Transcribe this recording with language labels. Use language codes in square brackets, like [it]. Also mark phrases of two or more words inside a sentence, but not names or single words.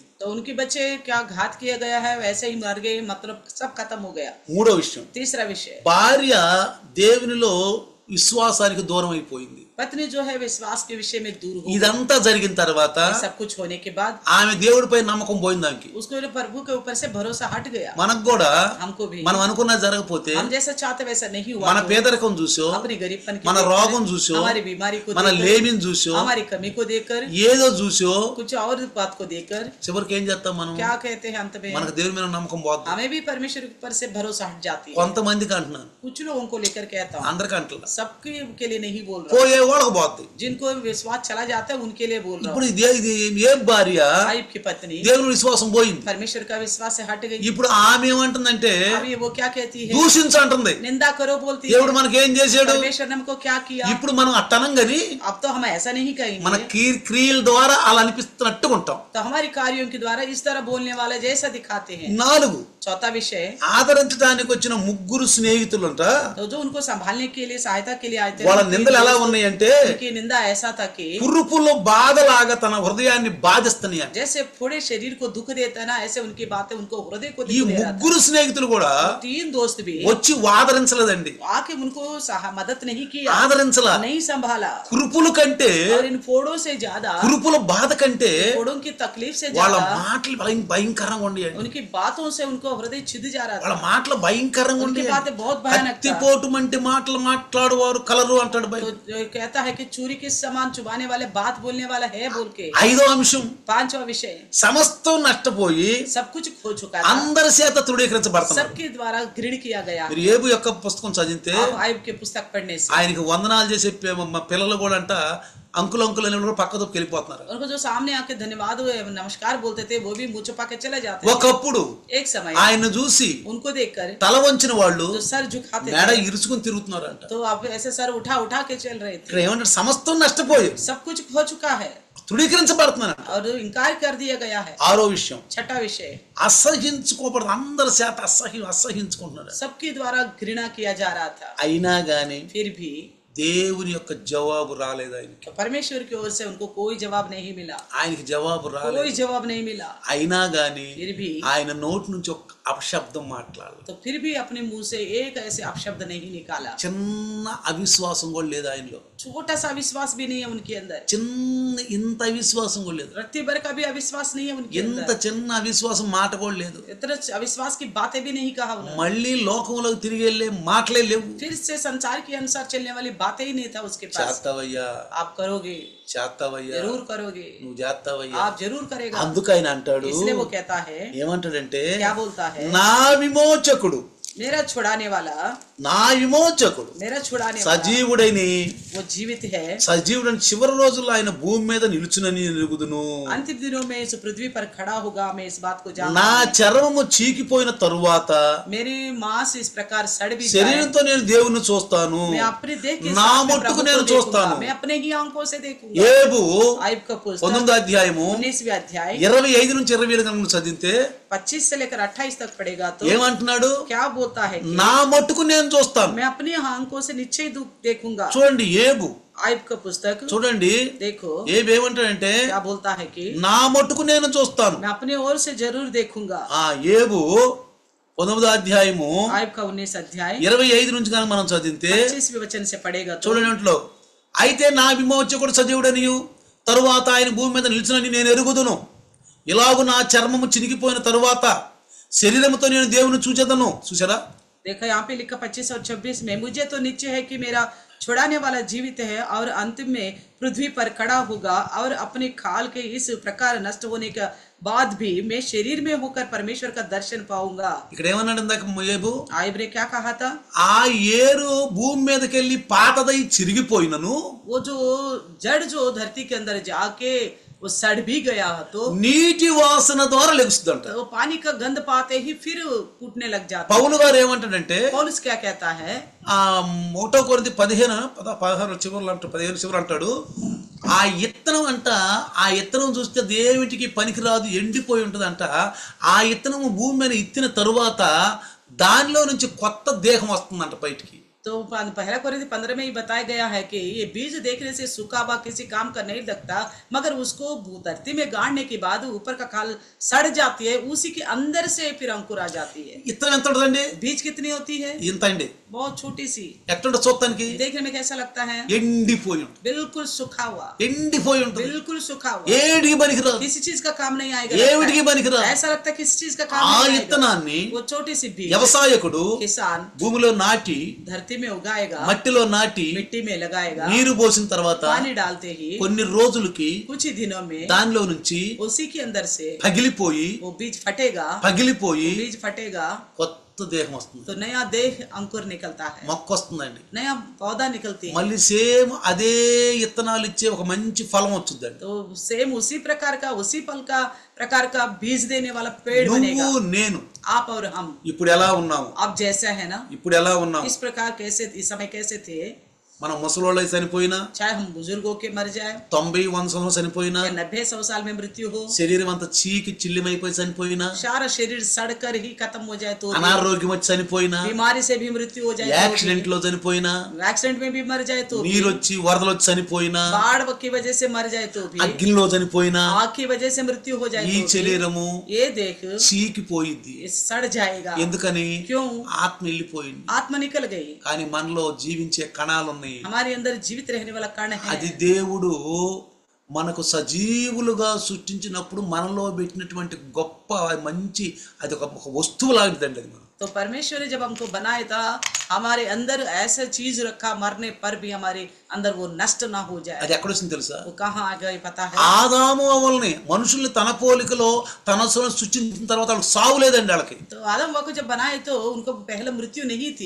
[hi] तो उनके बच्चे क्या घात किया गया है, वैसे ही मर गए, मतलब सब खत्म हो गया। [te] 3వ విషయం, [hi] तीसरा विषय, [te] భార్య దేవునిలో విశ్వాసానికి దూరం అయిపోయింది. [hi] पत्नी जो है विश्वास के विषय में दूर हो गई। [te] ఇదంతా జరిగిన తర్వాత [hi] ये सब कुछ होने के बाद [te] ఆమె దేవుడిపై నమ్మకం పోయింది. దానికి [hi] उसको प्रभु के ऊपर से भरोसा हट गया। [te] మనకు కూడా [hi] हमको भी [te] మనం అనుకున్నది జరగకపోతే, [hi] हम जैसा चाहते वैसा नहीं हुआ [te] మన [hi] तो [te] పేదరికం చూసో, [hi] अपनी गरीबपन की [te] మన [hi] देखकर, [te] రోగం చూసో, [hi] हमारी बीमारी को [te] మన [hi] देखकर, [te] లేమిని చూసో, [hi] हमारी कमी को देखकर, [te] ఏదో చూసో [hi] कुछ और बात को देखकर [te] చివరికి ఏం చేస్తాం మనం? [hi] क्या कहते हैं अंत में, [te] మనకు దేవుని మీద నమ్మకం పోతుంది. [hi] हमें भी परमेश्वर के ऊपर से भरोसा हट जाती है। [te] కొంతమందికి అంటున్నాను, [hi] कुछ लोगों को लेकर कहता हूँ, [te] అందరికి అంటలా, [hi] सबके के लिए नहीं बोल रहा, [te] పోయే వాళ్ళకి పోతుంది. [hi] जिनको विश्वास चला जाता है उनके लिए बोल रहा [te] ఇప్పుడు [hi] हूँ। [te] ఇది ఏ భార్య [hi] आयुब की पत्नी [te] దేవుని విశ్వాసం పోయింది. [hi] परमेश्वर का विश्वास से हट गई। [te] ఇప్పుడు ఆమె ఏమంటుందంటే [hi] अभी वो क्या कहती है, [te] దూషించంటుంది. [hi] निंदा करो बोलती है। [te] దేవుడు మనకి ఏం చేశాడు? [hi] परमेश्वर ने हमको क्या किया? [te] ఇప్పుడు మనం అట్టనం గని [hi] अब तो हम ऐसा नहीं [te] మన [hi] कहेंगे, [te] క్రియల ద్వారా అలా అనిపిస్తున్నట్టుగా ఉంటాం. [hi] तो हमारी कार्यों के द्वारा इस तरह बोलने वाले जैसा दिखाते हैं। [te] 4 [hi] चौथा विषय, [te] ఆదరించడానికి వచ్చిన 3 స్నేహితులంట, [hi] तो जो उनको संभालने के लिए सहायता के लिए आए थे, [te] వాళ్ళ [hi] उनकी [te] నిందలు ఎలా ఉన్నాయంటే [hi] उनकी निंदा ऐसा था कि [te] పురుపులో బాధలాగా తన హృదయాన్ని బాధిస్తున్నాయి. [hi] जैसे पूरे शरीर को दुख देता है ना, ऐसे उनकी बातें उनको हृदय को [te] ఈ [hi] दुख दे रहा था। [te] 3 స్నేహితులు కూడా [hi] 3 दोस्त भी [te] వచ్చి ఆదరించలేదండి, [hi] आके उनको मदद नहीं किया, [te] ఆదరించలా. [hi] नहीं संभाला। [te] కురుపుల కంటే, [hi] और इन फोड़ों से ज्यादा, [te] కురుపుల బాధ కంటే [hi] फोड़ों की तकलीफ से [te] వాళ్ళ [hi] ज्यादा [te] మాటలు భయంకరంగా ఉండేయండి. [hi] उनकी बातों से उनको हृदय छिद जा रहा [te] వాళ్ళ [hi] था। [te] మాటలు భయంకరంగా [hi] उनकी [te] ఉండేయండి. [hi] बातें बहुत भयानक था। [te] కత్తిపోటు వంటి మాటలు మాట్లాడువారు కలరు అంటాడు [hi] तो [te] బైబిల్. [hi] जो कहता कहता है कि चूरी के समान चुभाने वाले बात बोलने वाला है बोल के। [te] ఐదో అంశం, [hi] पांचवा विषय, [te] సమస్తం నష్టపోయి [hi] सब कुछ खो चुका था, [te] అందరి చేత తృణీకరించబడుతున్నాడు. [hi] सबके द्वारा घृण किया गया। [te] మీరు ఏబు యొక్క పుస్తకం చదివితే [hi] आप आयुब के पुस्तक पढ़ने से [te] ఆయనకి వందనాలు చేసే పిల్లలు కూడా అంట [en] uncle uncle [te] అని కూడా పక్క తప్పుకు వెళ్ళిపోతున్నారు. [hi] उनको जो सामने आके धन्यवाद नमस्कार बोलते थे वो भी मुंह छुपा के चले जाते थे। [te] ఒకప్పుడు [hi] एक समय [te] ఆయన చూసి [hi] उनको देखकर [te] తల వంచిన వాళ్ళు [hi] जो सर झुकाते [te] మేడ [hi] थे [te] ఇరుచుకుని తిరుగుతున్నారంట. [hi] तो अब ऐसे सर उठा उठा के चल रहे [te] ఇక్కడ [hi] थे। [te] ఏమంటారు, సమస్తం నష్టపోయి [hi] सब कुछ खो चुका है [te] తృణీకరించబడుతున్నారు. [hi] और इनकार कर दिया गया है। [te] ఆరో విషయం, [hi] छठा विषय, [te] అసహించుకోబడదు. అందరి చేత అసహించుకుంటున్నారు. [hi] सबके द्वारा घृणा किया जा रहा था। [te] అయినా గాని [hi] फिर भी [te] దేవుని యొక్క జవాబు రాలేదు. ఆయనకి [hi] परमेश्वर की ओर से उनको कोई जवाब नहीं मिला, [te] ఆయనకి జవాబు [hi] कोई [te] రాలేదు. [hi] जवाब नहीं मिला। [te] అయినా గాని [hi] फिर भी [te] ఆయన నోటి నుంచి ఒక అపశబ్దం మాట్లాడలేదు. [hi] तो फिर भी अपने मुंह से एक ऐसे अपशब्द नहीं निकाला। [te] చిన్న అవిశ్వాసం కూడా లేదు ఆయనలో. [hi] छोटा सा विश्वास भी नहीं है उनके अंदर, [te] చిన్న ఇంత అవిశ్వాసం కూడా లేదు. [hi] रत्ती भर का भी अविश्वास नहीं है उनके [te] ఎంత [hi] अंदर, [te] చిన్న అవిశ్వాసం మాట కూడా లేదు. [hi] इतना अविश्वास की बातें भी नहीं कहा उन्होंने। [te] మళ్ళీ లోకంలోకి తిరిగి వెళ్ళే మాటలే లేవు. [hi] फिर से संसार के अनुसार चलने वाली बातें ही नहीं था उसके पास। [te] చేస్తావయ్యా, [hi] आप करोगे, [te] చేస్తావయ్యా, [hi] जरूर करोगे, [te] నువ్వు చేస్తావయ్యా. [hi] आप जरूर करेगा। [te] అందుకు ఆయన అంటాడు, [hi] इसलिए वो कहता है, [te] ఏమంటాడంటే, [hi] क्या बोलता है, [te] నా విమోచకుడు, [hi] मेरा छुड़ाने वाला, [te] నా విమోచకుడు [hi] मेरा छुड़ाने वाला [te] సజీవుడైని, [hi] वो जीवित है। [te] సజీవుడని చివరి రోజుల్లో ఆయన భూమి మీద నిలుచునని ఎరుగుదును. [hi] अंतिम दिनों में इस पृथ्वी पर खड़ा होगा, मैं इस बात को [te] నా [hi] जानता हूं। [te] చర్మము చీకిపోయిన తరువాత [hi] मेरी मांस इस प्रकार सड़ भी जाए, [te] శరీరంతో నేను దేవుణ్ణి చూస్తాను, [hi] मैं अपने देह के [te] నా [hi] साथ में [te] మట్టుకు [hi] प्रभु [te] నేను [hi] को देखूंगा, [te] చూస్తాను. [hi] मैं अपने ही आंखों से देखूंगा। [te] ఏబు [hi] आयुब का पुस्तक [te] 19వ అధ్యాయము [hi] 19वें अध्याय [te] 25 నుంచి 27 కనుక చదివితే [hi] 25 से लेकर 28 तक पढ़ेगा तो [te] ఏమంటున్నాడు, [hi] क्या बोलता है कि [te] నా మట్టుకు నేను చూస్తాను. [hi] मैं अपनी आंखों से निश्चय देखूंगा। [te] చూడండి ఏబు, [hi] आयुब का पुस्तक [te] చూడండి [hi] देखो [te] ఏబు ఏమంటాడంటే, [hi] क्या बोलता है कि [te] నా మట్టుకు నేను చూస్తాను. [hi] मैं अपने ओर से जरूर देखूंगा। [te] ఏబు 19వ అధ్యాయము [hi] आयुब का 19 अध्याय [te] 25 నుంచి కనుక మనం చదివితే [hi] 25वें वचन से पढ़ेगा तो [te] చూడండి అంట్లో, అయితే నా విమోచకుడు సజీవుడనియు తరువాత ఆయన భూమి మీద నిలిచినని నేను ఎరుగుదును. ఇలాగు నా చర్మము చినిగిపోయిన తరువాత శరీరముతో నేను దేవుని చూచెదను. చూసారా, [hi] देखो यहाँ पे लिखा 25 और 26 में, मुझे तो निश्चय है कि मेरा छुड़ाने वाला जीवित है और अंतिम में पृथ्वी पर खड़ा होगा और अपने खाल के इस प्रकार नष्ट होने के बाद भी मैं शरीर में होकर परमेश्वर का दर्शन पाऊंगा। [te] ఇక్కడ ఏమన్నాడు ఇందాక ఏబు, [hi] आयुब ने क्या कहा था, [te] ఆ ఏరు భూమి మీదకి వెళ్ళి పాతదై చిరిగిపోయినను [hi] वो जो जड़ जो धरती के अंदर जाके वो सड़ भी गया तो [te] నీటి వాసన ద్వారా లెగుస్తుందంట. [hi] वो पानी का गंध पाते ही फिर फूटने लग जाता है। [te] పౌలు గారు ఏమంటాడంటే, [hi] पौलुस क्या कहता है, [te] 1 కొరింథీ 15 చివరిలో అంటాడు, 15 చివరి అంటాడు, ఆ ఇత్తనం అంట, ఆ ఇత్తనం చూస్తే దేవుడికి పనికిరాదు, ఎండిపోయి ఉంటుందంట. ఆ ఇత్తనం భూమి మీద ఇత్తిన తరువాత దానిలో నుంచి కొత్త దేహం వస్తుందంట బయటికి. [hi] तो पहला कोरिन्थी 15 में ही बताया गया है कि ये बीज देखने से सूखा हुआ किसी काम का नहीं लगता, मगर उसको धरती में गाड़ने के बाद ऊपर का खाल सड़ जाती है, उसी के अंदर से फिर अंकुर आ जाती है। [te] ఇత్తనం ఎంత ఉంటుందండి? [hi] बीज कितनी होती है? [te] ఇంత అండి. [hi] बहुत छोटी सी। [te] ఎట్లుంటుంది చూడటానికి? [hi] देखने में कैसा लगता है? [te] ఎండిపోయి ఉంటుంది. [hi] बिल्कुल सूखा हुआ, [te] ఎండిపోయి ఉంటుంది. [hi] बिल्कुल सूखा हुआ, [te] ఏడికి పనికిరాదు, [hi] किसी चीज का काम नहीं आएगा, [te] ఏమిటికి పనికిరాదు. [hi] ऐसा लगता है किसी चीज का काम [te] ఆ [hi] नहीं आएगा। [te] ఇత్తనాన్ని [hi] वो छोटी सी बीज [te] వ్యవసాయకుడు [hi] किसान [te] భూమిలో నాటి, [hi] धरती में उगाएगा, [te] మట్టిలో నాటి, [hi] मिट्टी में लगाएगा, [te] నీరు పోసిన తర్వాత [hi] पानी डालते ही [te] కొన్ని రోజులకి [hi] कुछ ही दिनों में [te] దానిలో నుంచి [hi] उसी के अंदर से [te] పగిలిపోయి [hi] वो बीज फटेगा, [te] పగిలిపోయి [hi] बीज फटेगा [te] కొత్త దేహం వస్తుంది, [hi] तो नया देह अंकुर निकलता है, [te] మొక్క వస్తుందండి. [hi] नया पौधा निकलती है। [te] మళ్ళీ సేమ్ అదే ఇత్తనాలు ఇచ్చే ఒక మంచి ఫలం వచ్చిందండి. [hi] तो सेम उसी प्रकार का, उसी फल का प्रकार का बीज देने वाला पेड़ बनेगा। [te] నువ్వు నేను [hi] आप और हम [te] ఇప్పుడు ఎలా ఉన్నాము, [hi] आप जैसा है ना, [te] ఇప్పుడు ఎలా ఉన్నాము. [hi] इस प्रकार कैसे इस समय कैसे थे, [te] మనం ముసలోళ్ళై చనిపోయినా, [hi] चाहे हम बुजुर्गों के मर जाए, [te] 90-100 సంవత్సరాలు చనిపోయినా, [hi] या 90-100 साल में मृत्यु हो, [te] శరీరం అంతా చీకి చిల్లిమైపోయి చనిపోయినా, [hi] सारा शरीर सड़कर ही खत्म हो जाए तो भी, [te] అనారోగ్యం వచ్చి చనిపోయినా, [hi] बीमारी से भी मृत्यु हो जाए तो [te] యాక్సిడెంట్ లో చనిపోయినా, [hi] भी, एक्सीडेंट में भी मर जाए तो भी, [te] నీరు వచ్చి వరదలు వచ్చి చనిపోయినా, [hi] बाढ़ की वजह से मर जाए तो भी, [te] అగ్నిలో చనిపోయినా, [hi] आग की वजह से मृत्यु हो जाए [te] ఈ [hi] तो भी, [te] శరీరము [hi] ये देख [te] చీకిపోయింది. [hi] ये सड़ जाएगा। [te] ఎందుకని? [hi] क्यों? [te] ఆత్మ వెళ్ళిపోయింది. [hi] आत्मा निकल गई, [te] కానీ మనలో జీవించే కణాలు ఉన్నాయి. [hi] हमारे अंदर जीवित रहने वाला कण है। [te] అది దేవుడు మనకు సజీవులుగా సృష్టించినప్పుడు మనలో పెట్టినటువంటి గొప్ప మంచి అది ఒక వస్తువు లాంటిదండి. అది మనం [hi] तो परमेश्वर ने जब हमको बनाया था हमारे अंदर ऐसा चीज रखा मरने पर भी हमारे अंदर वो नष्ट ना हो जाए। [te] అది ఎక్కడొచ్చింది తెలుసా? [hi] वो कहाँ आ गए पता है? [te] ఆదాము అవ్వల్ని మనుషుల్ని తన పోలికలో తన స్వరం సృష్టించిన తర్వాత వాళ్ళకి సావు లేదండి వాళ్ళకి. [hi] तो आदम को जब बनाए तो उनको पहले मृत्यु नहीं थी,